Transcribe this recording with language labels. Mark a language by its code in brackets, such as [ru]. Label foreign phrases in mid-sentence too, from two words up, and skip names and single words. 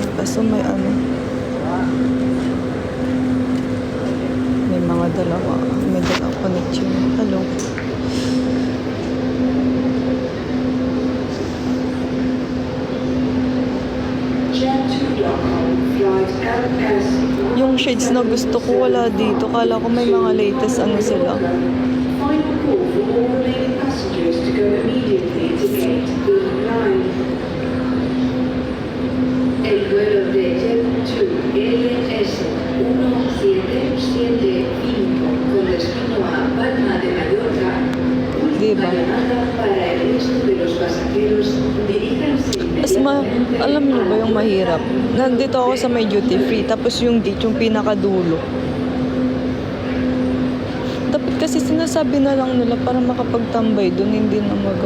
[tl] Kaso may may mga dalawa connection. [en] Hello. [tl] Yung shades na gusto ko wala dito. Kala ko may mga latest sila. [en] Final call for all remaining passengers to go immediately to gate B9. [es] El vuelo de Jet2 LS 1775 con destino a Palma de Mallorca. [tl] Diba? [es] Llamada para el resto de los pasajeros, diríjanse [tl] Alam niyo ba yung mahirap? Nandito ako sa may [en] duty free, [tl] tapos yung gate, yung pinakadulo. Dapat kasi sinasabi na lang nila para makapagtambay doon, hindi na